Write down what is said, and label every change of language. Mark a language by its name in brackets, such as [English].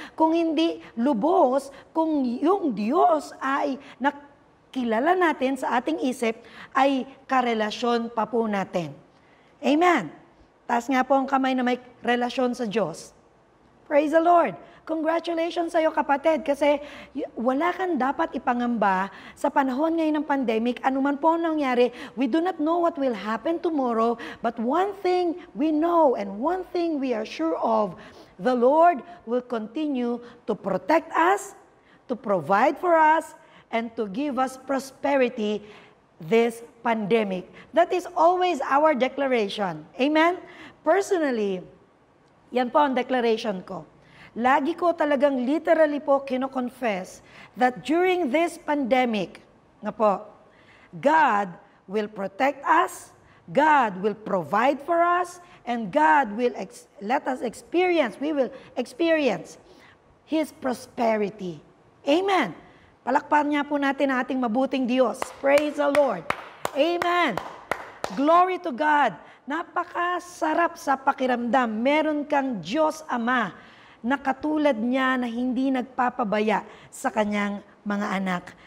[Filipino] Kung hindi lubos, kung yung Diyos ay kilala natin sa ating isip, ay karelasyon pa po natin. Amen. Taas nga po ang kamay na may relasyon sa Diyos. [English] Praise the Lord. [Filipino] Congratulations sa iyo, kapatid, kasi wala kang dapat ipangamba sa panahon ngayon ng pandemic. Anuman po ang nangyari, [English] we do not know what will happen tomorrow, but one thing we know and one thing we are sure of, the Lord will continue to protect us, to provide for us, and to give us prosperity this pandemic. That is always our declaration. Amen? Personally, [Filipino] yan po ang declaration ko. Lagi ko talagang literally po kino-confess [English] that during this pandemic, na po, God will protect us, God will provide for us, and God will let us experience, we will experience His prosperity. Amen. [Filipino] Palakpan niya po natin ang ating mabuting Diyos. [English] Praise the Lord. Amen. Glory to God. [Filipino] Napakasarap sa pakiramdam. Meron kang Diyos Ama na katulad niya na hindi nagpapabaya sa kanyang mga anak.